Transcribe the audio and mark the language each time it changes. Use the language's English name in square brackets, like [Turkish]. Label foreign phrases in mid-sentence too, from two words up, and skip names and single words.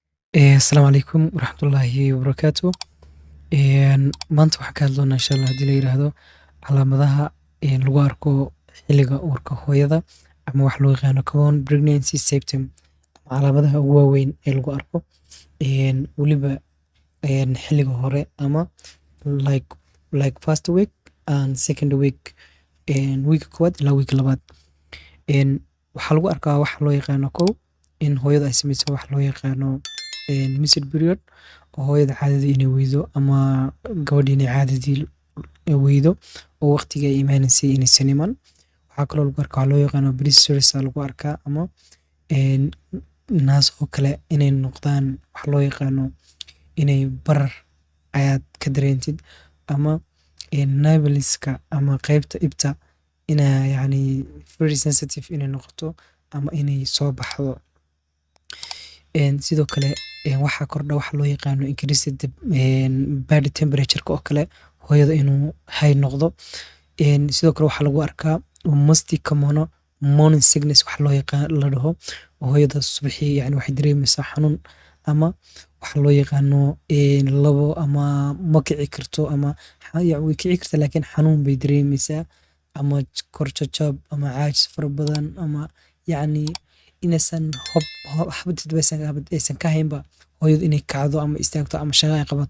[Somali] Asalaamu calaykum waraxmatullaahi wabarakaatuh. Maanta waxaan ka hadlaynaa insha Allah haddii la yiraahdo calaamadaha lagu arko xilliga uurka hooyada ama waxa loo yaqaano [English] common pregnancy symptom [Somali] ama calaamadaha ugu waaweyn ee lagu arko weliba xilliga hore ama [English] like first week and second week [Somali] week koowaad ilaa week labaad. Waxaa lagu arkaa waxa loo yaqaano kow in hooyada ay sameyso waxa loo yaqaano [English] missed period [Somali] oo hooyada caadadii inay weydo ama gabadhii inay caadadii weydo oo waqtiga ay imaanaysay inaysan iman. Waxaa kaloo lagu arkaa waxa loo yaqaano blisters aa lagu arkaa ama naas oo kale inay noqdaan waxa loo yaqaano inay barar ayaad ka dareentid ama nipple-ska ama qaybta ibta inay yacni [English] very sensitive [Somali] inay noqoto ama inay soo baxdo. Sidoo kale waxaa kordha waxa loo yaqaano [English] increased body temperature-ka [Somali] oo kale hooyada inuu high noqdo. Sidoo kale waxaa lagu arkaa [English] most common morning sickness [Somali] waxa loo yaqaan la dhaho hooyada subaxii yacni waxay dareemaysaa xanuun ama waxa loo yaqaano labo ama ma kici karto ama way kici kartaa laakiin xanuun bay dareemaysaa ama kor jajab ama caajis fara badan ama yacni inaysan habad aysan ka haynba hooyadu inay kacdo ama istaagto ama shaqo ay qabato.